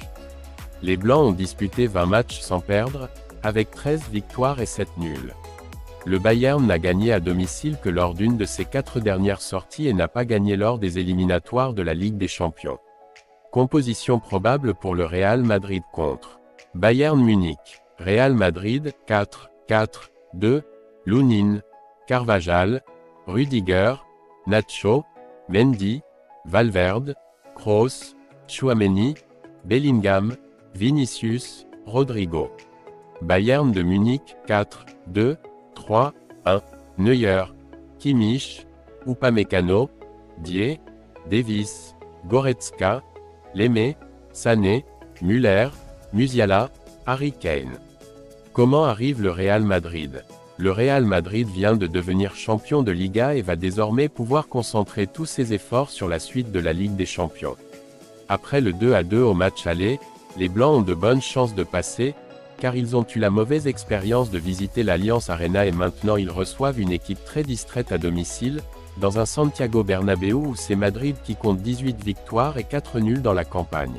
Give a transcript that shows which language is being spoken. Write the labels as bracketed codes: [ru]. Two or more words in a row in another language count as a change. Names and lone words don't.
[fr] Les Blancs ont disputé 20 matchs sans perdre, avec 13 victoires et 7 nuls. Le Bayern n'a gagné à domicile que lors d'une de ses 4 dernières sorties et n'a pas gagné lors des éliminatoires de la Ligue des Champions. Composition probable pour le Real Madrid contre Bayern Munich. Real Madrid, 4-4-2, Lunin, Carvajal, Rudiger, Nacho, Mendy, Valverde, Kroos, Tchouaméni, Bellingham, Vinicius, Rodrigo. Bayern de Munich, 4-2-3-1, Neuer, Kimmich, Upamecano, Dié, Davis, Goretzka, Lemay, Sané, Müller, Musiala, Harry Kane. Comment arrive le Real Madrid? Le Real Madrid vient de devenir champion de Liga et va désormais pouvoir concentrer tous ses efforts sur la suite de la Ligue des Champions. Après le 2-2 au match aller, les Blancs ont de bonnes chances de passer, car ils ont eu la mauvaise expérience de visiter l'Allianz Arena et maintenant ils reçoivent une équipe très distraite à domicile, dans un Santiago Bernabéu où c'est Madrid qui compte 18 victoires et 4 nuls dans la campagne.